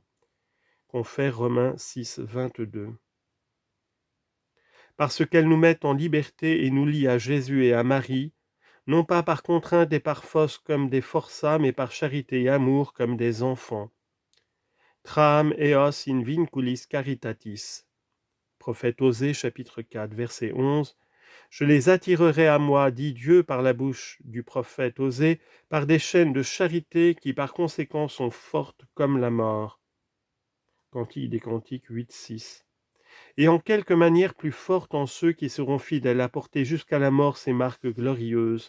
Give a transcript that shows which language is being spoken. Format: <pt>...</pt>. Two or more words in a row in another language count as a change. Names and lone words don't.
<fr>Confère Romains 6, 22. Parce qu'elles nous mettent en liberté et nous lient à Jésus et à Marie, non pas par contrainte et par force comme des forçats, mais par charité et amour comme des enfants.</fr> <la>Tram eos in vinculis caritatis.</la> <fr>Prophète Osée, chapitre 4, verset 11. Je les attirerai à moi, dit Dieu par la bouche du prophète Osée, par des chaînes de charité qui par conséquent sont fortes comme la mort. Cantique des Cantiques 8, 6. Et en quelque manière plus fortes en ceux qui seront fidèles à porter jusqu'à la mort ces marques glorieuses.</fr>